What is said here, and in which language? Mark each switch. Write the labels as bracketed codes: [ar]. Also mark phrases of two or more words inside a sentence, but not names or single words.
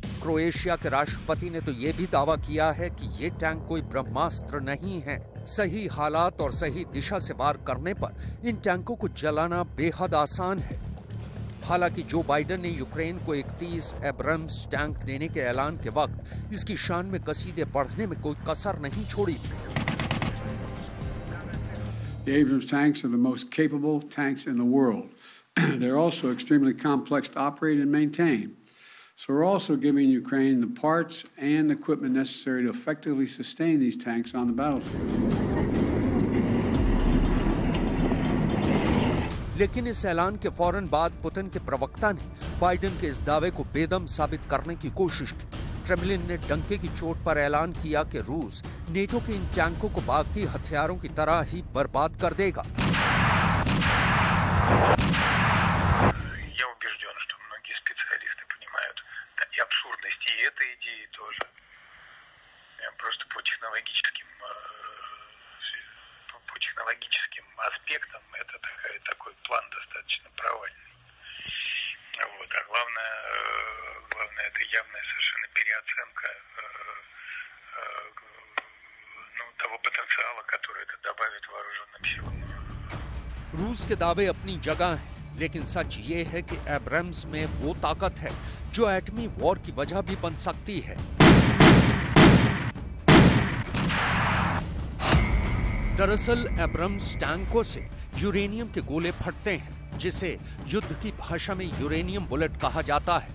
[hi] क्रोएशिया के राष्ट्रपति ने तो ये भी दावा किया है कि ये टैंक कोई ब्रह्मास्त्र नहीं है। सही हालात और सही दिशा से वार करने पर इन टैंकों को जलाना बेहद आसान है। हालांकि जो बाइडेन ने यूक्रेन को 31 एब्राम्स टैंक देने के ऐलान के वक्त इसकी शान में कसीदे पढ़ने में कोई कसर नहीं छोड़ी थी। [en] The Abrams tanks are the most capable tanks in the world. They're also extremely complex to operate and maintain. So we're also giving Ukraine the parts and equipment necessary to effectively sustain these tanks on the battlefield. [hi] लेकिन इस ऐलान के फौरन बाद पुतिन के प्रवक्ता ने बाइडेन के इस दावे को बेदम साबित करने की कोशिश की। क्रेमलिन ने डंके की चोट पर ऐलान किया कि रूस नेटो के इन टैंकों को बाकी हथियारों की तरह ही बर्बाद कर देगा। [ru] технологическим аспектам это такой план достаточно провальный. Вот. А главное это явная совершенно переоценка того потенциала, который это добавит вооруженным силам. [hi] रूस के दावे अपनी जगह हैं, लेकिन सच ये है कि एब्राम्स में वो ताकत है जो एटमी वॉर की वजह भी बन सकती है। दरअसल एब्रम्स टैंकों से यूरेनियम के गोले फटते हैं, जिसे युद्ध की भाषा में [en] uranium bullet [hi] कहा जाता है।